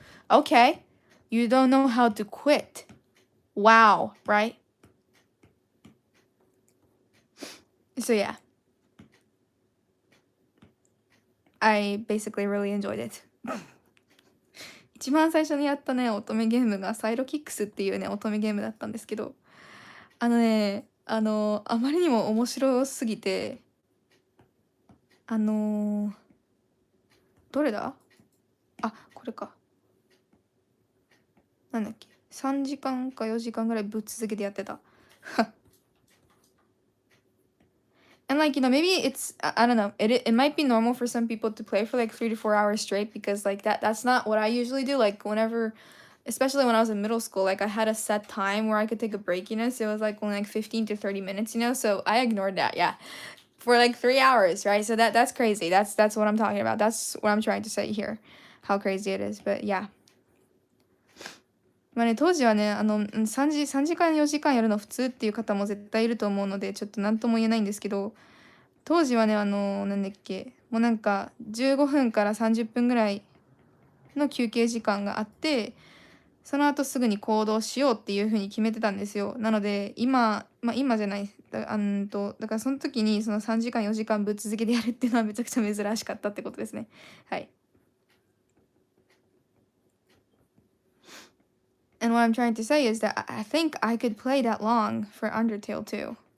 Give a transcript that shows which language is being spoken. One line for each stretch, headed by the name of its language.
English: Okay, you don't know how to quit. Wow, right? So yeah. I basically really enjoyed it.
Japanese: 一番最初にやったね、乙女ゲームがサイドキックスっていうね、乙女ゲームだったんですけど、あまりにも面白すぎて、どれだ？あ、これか。なんだっけ。3時間か4時間ぐらいぶっ続けてやってた。
English: And like, you know, maybe it's, I don't know, it might be normal for some people to play for like 3 to 4 hours straight because like that's not what I usually do. Like whenever, especially when I was in middle school, like I had a set time where I could take a break, you know, so it was like only like 15 to 30 minutes, you know, so I ignored that, yeah, for like 3 hours, right? So that's crazy. That's what I'm talking about. That's what I'm trying to say here, how crazy it is, but yeah.
Japanese: まあね、当時はね、3時間4時間やるの普通っていう方も絶対いると思うので、ちょっと何とも言えないんですけど、当時はね、なんだっけ、もうなんか15分から30分ぐらいの休憩時間があって、その後すぐに行動しようっていう風に決めてたんですよ。なので、今じゃない、だからその時にその3時間4時間ぶっ続けてやるっていうのはめちゃくちゃ珍しかったってことですね。はい。
English: And what I'm trying to say is that I think I could play that long for Undertale too.